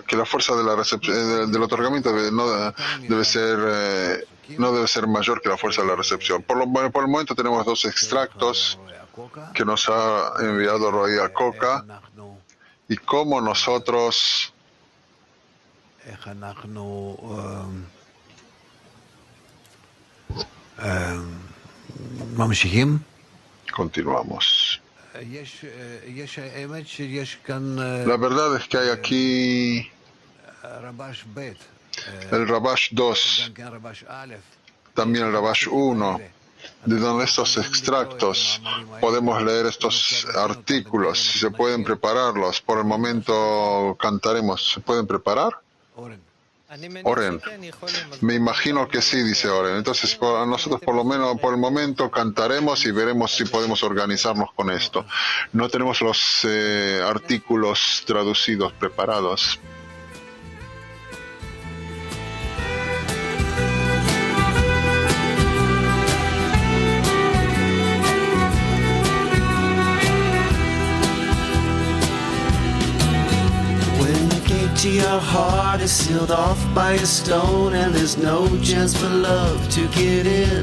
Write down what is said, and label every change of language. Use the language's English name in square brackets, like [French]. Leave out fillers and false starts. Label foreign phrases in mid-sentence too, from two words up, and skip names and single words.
[Spanish] Que la fuerza de la del otorgamiento no debe ser mayor que la fuerza de la recepción. Por el momento tenemos dos extractos que nos ha enviado Roy Acoca, y cómo nosotros [Hebrew] איך אנחנו ממשיכים. [Spanish] Continuamos. [Hebrew] האמת שיש כאן [Spanish] La verdad es que hay aquí [Hebrew] רבש ב', [Spanish] el Rabash 2, [Hebrew] גם כן רבש א', [Spanish] también el Rabash 1, de donde estos extractos podemos leer estos artículos, si se pueden prepararlos. Por el momento cantaremos. ¿Se pueden preparar? Oren. Me imagino que sí, dice Oren. Entonces, nosotros por lo menos por el momento cantaremos y veremos si podemos organizarnos con esto. No tenemos los artículos traducidos preparados. [English] To your heart is sealed off by a stone, and there's no chance for love to get in.